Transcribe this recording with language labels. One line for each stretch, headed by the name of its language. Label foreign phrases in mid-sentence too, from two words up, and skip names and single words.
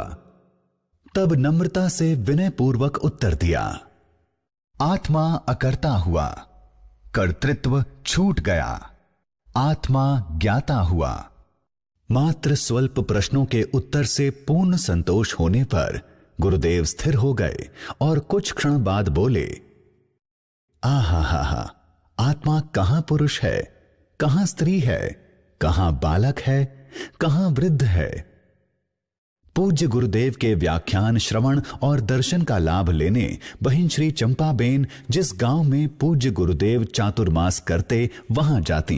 Hindi: तब नम्रता से विनय पूर्वक उत्तर दिया, आत्मा अकर्ता हुआ, कर्तृत्व छूट गया, आत्मा ज्ञाता हुआ। मात्र स्वल्प प्रश्नों के उत्तर से पूर्ण संतोष होने पर गुरुदेव स्थिर हो गए और कुछ क्षण बाद बोले, आहा हा हा, आत्मा कहां पुरुष है, कहां स्त्री है, कहां बालक है, कहां वृद्ध है। पूज्य गुरुदेव के व्याख्यान श्रवण और दर्शन का लाभ लेने बहिन श्री चंपाबेन जिस गांव में पूज्य गुरुदेव चातुर्मास करते वहां जाती।